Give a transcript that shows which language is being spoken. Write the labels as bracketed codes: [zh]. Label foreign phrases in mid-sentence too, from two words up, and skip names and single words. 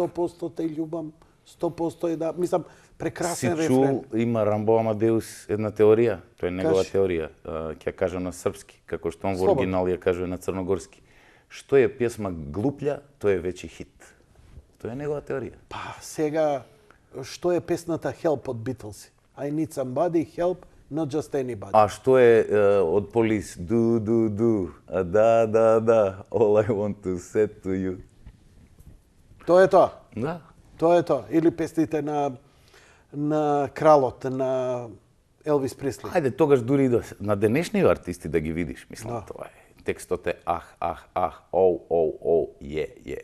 [mk] 100% те љубам, 100% е да... Мислам, прекрасен Си рефрен. чул, има Рамбо Амадеус една теорија, тоа е негова Кажи. теорија, ќе ја кажа на српски, како што он во Слободно. оригинал ја кажува на црногорски. Што е [sr] песма глуплја, [mk] тоа е веќе хит. Тоа е негова теорија. Па, сега, што е песната Help од Beatles? [en] I need somebody, help, not just anybody. [mk] А што е од Полис? Do, да, [en] all I want to say to you. [mk] Тоа е тоа. Да. Тоа е тоа. Или песните на кралот, на Елвис Пресли. Ајде, тогаш дури и на денешни артисти да ги видиш, мислам, Да. тоа е. Текстот е оу, е.